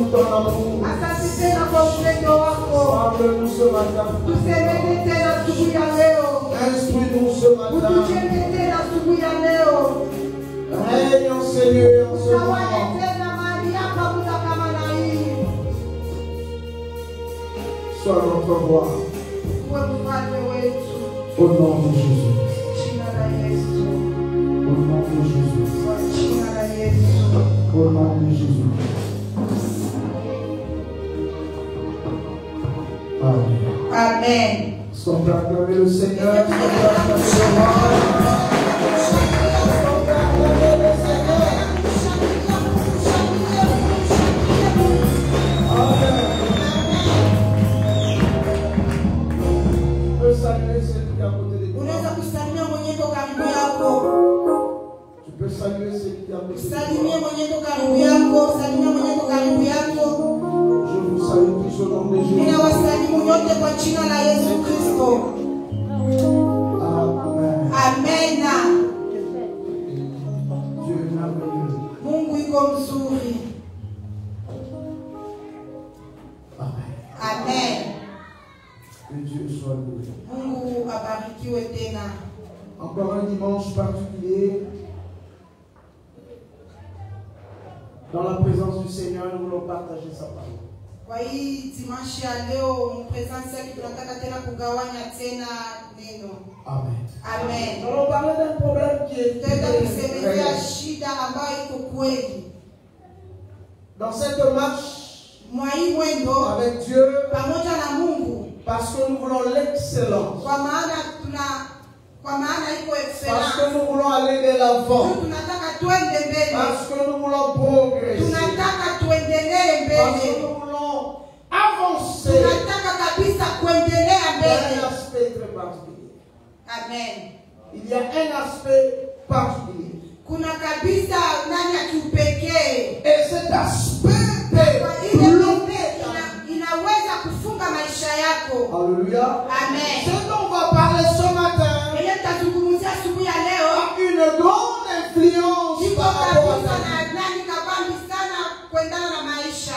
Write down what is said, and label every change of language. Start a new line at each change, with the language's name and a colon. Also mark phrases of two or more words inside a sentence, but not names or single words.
French: amour.
Swahili: Asante tena kwa upendo wako.
French: Parle-nous ce matin.
Swahili: Tusemeni tena asubuhi ya leo.
French: Instruis-nous ce matin.
Swahili: Utujenge tena asubuhi ya leo.
French: Règne, Seigneur, en ce
Swahili: Utawale
French: moment.
Swahili: tena mahali hapa muda kama na hii.
French: Sois notre roi.
Swahili: Uwe mfalme wetu.
French: Au nom de Jésus.
Swahili: Jina la Yesu.
French: Au nom de Jésus.
Swahili: Kwa jina la Yesu.
French: Au nom de Jésus. Amen.
Swahili: Amen.
French: Sont acclamés le Seigneur. Sont acclamés le roi.
Swahili: Unaweza kusalimia mwenye ndo karibu yako.
French: Tu peux saluer celui qui a besoin.
Swahili: Salimia mwenye ndo karibu yako. Salimia mwenye ndo karibu yako.
French: Je vous salue tous au nom de Jésus.
Swahili: Ninawasalimu nyote kwa jina la Yesu Kristo. Amen. Amena.
French: Dieu est merveilleux.
Swahili: Mungu yuko mzuri. Amen. Amen.
French: Que Dieu soit loué.
Swahili: Mungu abarikiwe tena.
French: Encore un dimanche particulier. Dans la présence du Seigneur, nous voulons partager sa parole.
Swahili: Kwa hii dimanche ya leo mpresence yake tunataka tena kugawanya tena neno. Amen. Amen.
French: Nous allons parler d'un problème qui est
Swahili: Tutaenda kusemelea
French: réel.
Swahili: shida ambayo iko kweli.
French: Dans cette marche
Swahili: Mwa hii mwendo
French: avec Dieu,
Swahili: pamoja na Mungu,
French: parce que nous voulons l'excellence,
Swahili: kwa maana iko
French: parce
Swahili: excellence.
French: que nous voulons aller de l'avant,
Swahili: Tunataka tuende mbele.
French: parce que nous voulons progresser,
Swahili: Tunataka tuendelee
French: parce que
Swahili: mbele.
French: nous voulons avancer.
Swahili: Tunataka kabisa kuendelea
French: Il y a un
Swahili: mbele.
French: aspect très particulier. Amen. Il y a un aspect particulier.
Swahili: Kuna kabisa ndani ya kiupekee.
French: Et cet aspect
Swahili: Kwa
French: est
Swahili: ile
French: bloqué.
Swahili: inaweza kufunga maisha yako.
French: Alléluia. Amen. Ce dont on va parler ce matin
Swahili: Ile tutazungumzia asubuhi ya leo
French: a une grande influence
Swahili: iko
French: par rapport à
Swahili: kabisa
French: ta vie.
Swahili: na nani kabambi sana kuendana na maisha.